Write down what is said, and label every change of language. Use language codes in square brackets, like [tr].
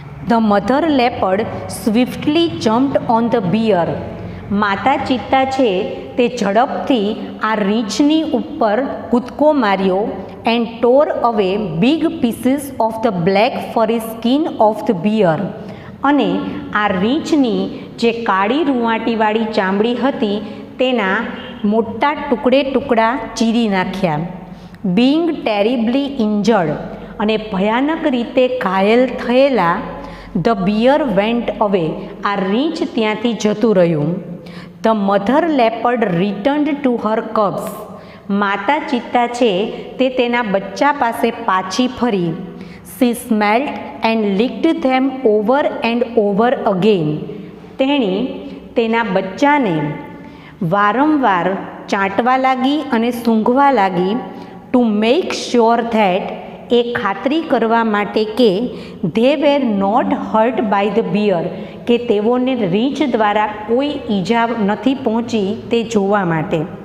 [en] The mother leopard swiftly jumped on the bear. [gu] માતા ચિત્તા છે તે ઝડપથી આ રીંછની ઉપર કૂદકો માર્યો. [en] And tore away big pieces of the black furry skin of the bear. [gu] અને આ રીંછની જે કાળી રૂંવાટીવાળી ચામડી હતી તેના મોટા ટુકડા ચીરી નાખ્યા. [en] Being terribly injured, [gu] અને ભયાનક રીતે ઘાયલ થયેલા, [en] the bear went away. [gu] આ રીંછ ત્યાંથી જતું રહ્યું. [en] The mother leopard returned to her cubs. [gu] માતા ચિત્તા છે તે તેના બચ્ચા પાસે પાછી ફરી. [en] She smelt and licked them over and over again. [gu] તેણી તેના બચ્ચાને વારંવાર ચાટવા લાગી અને સૂંઘવા લાગી. [en] to make sure that, [gu] એ ખાતરી કરવા માટે કે [en] they were not hurt by the bear, [gu] કે તેઓને રીંછ દ્વારા કોઈ ઈજા નથી પહોંચી તે જોવા માટે.